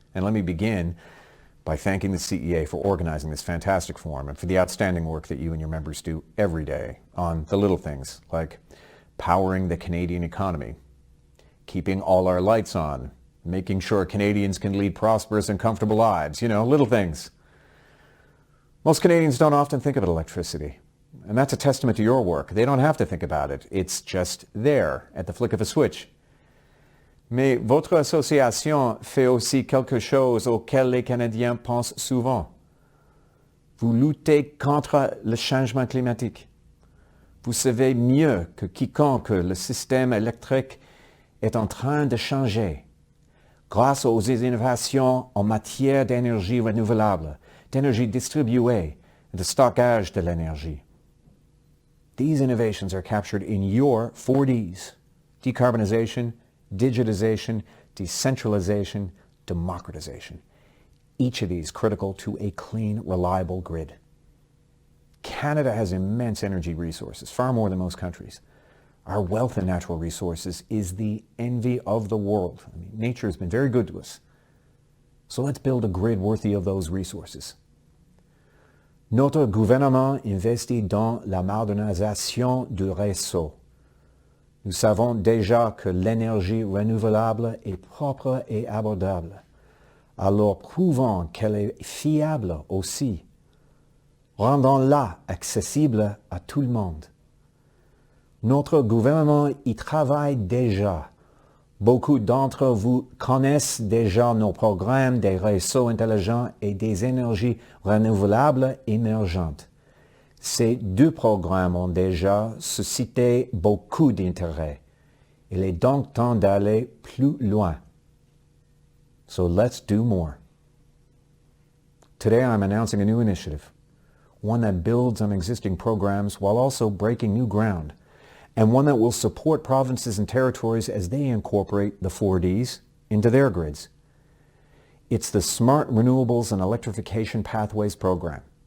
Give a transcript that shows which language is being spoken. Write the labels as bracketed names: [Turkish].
[English] And let me begin by thanking the CEA for organizing this fantastic forum and for the outstanding work that you and your members do every day on the little things like powering the Canadian economy, keeping all our lights on, making sure Canadians can lead prosperous and comfortable lives, little things. Most Canadians don't often think about electricity, and that's a testament to your work. They don't have to think about it. It's just there at the flick of a switch. [French] Mais votre association fait aussi quelque chose auquel les Canadiens pensent souvent. Vous luttez contre le changement climatique. Vous savez mieux que quiconque que le système électrique est en train de changer grâce aux innovations en matière d'énergie renouvelable, d'énergie distribuée et de stockage de l'énergie. [English] These innovations are captured in your 4Ds: decarbonization, digitization, decentralization, democratization. Each of these critical to a clean, reliable grid. Canada has immense energy resources, far more than most countries. Our wealth in natural resources is the envy of the world. Nature has been very good to us. So let's build a grid worthy of those resources. [French] Notre gouvernement investit dans la modernisation du réseau. Nous savons déjà que l'énergie renouvelable est propre et abordable. Alors prouvons qu'elle est fiable aussi. Rendons-la accessible à tout le monde. Notre gouvernement y travaille déjà. Beaucoup d'entre vous connaissent déjà nos programmes des réseaux intelligents et des énergies renouvelables émergentes. Ces deux programmes ont déjà suscité beaucoup d'intérêt. Il est donc temps d'aller plus loin. [English] So let's do more. Today I'm announcing a new initiative, one that builds on existing programs while also breaking new ground, and one that will support provinces and territories as they incorporate the 4Ds into their grids. It's the Smart Renewables and Electrification Pathways Program.